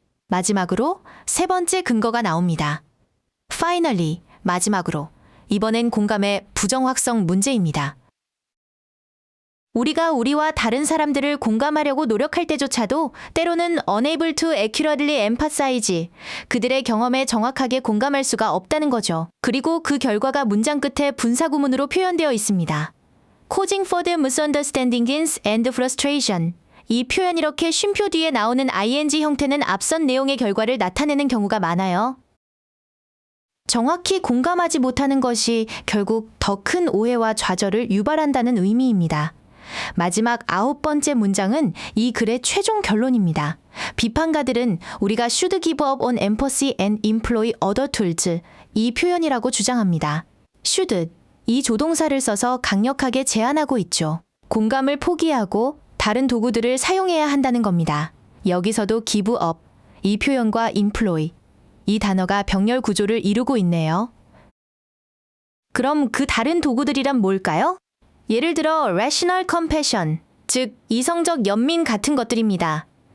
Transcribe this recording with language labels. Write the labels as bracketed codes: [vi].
[ko] 마지막으로 세 번째 근거가 나옵니다. Finally, 마지막으로 이번엔 공감의 부정확성 문제입니다. 우리가 우리와 다른 사람들을 공감하려고 노력할 때조차도 때로는 [en] unable to accurately empathize, [ko] 그들의 경험에 정확하게 공감할 수가 없다는 거죠. 그리고 그 결과가 문장 끝에 분사구문으로 표현되어 있습니다. [en] causing further misunderstandings and frustration. [ko] 이 표현 이렇게 쉼표 뒤에 나오는 ing 형태는 앞선 내용의 결과를 나타내는 경우가 많아요. 정확히 공감하지 못하는 것이 결국 더 큰 오해와 좌절을 유발한다는 의미입니다. 마지막 9번째 문장은 이 글의 최종 결론입니다. 비판가들은 우리가 [en] should give up on empathy and employ other tools, [ko] 이 표현이라고 주장합니다. should, 이 조동사를 써서 강력하게 제안하고 있죠. 공감을 포기하고 다른 도구들을 사용해야 한다는 겁니다. 여기서도 give up, 이 표현과 employ, 이 단어가 병렬 구조를 이루고 있네요. 그럼 그 다른 도구들이란 뭘까요? 예를 들어 rational compassion, 즉 이성적 연민 같은 것들입니다.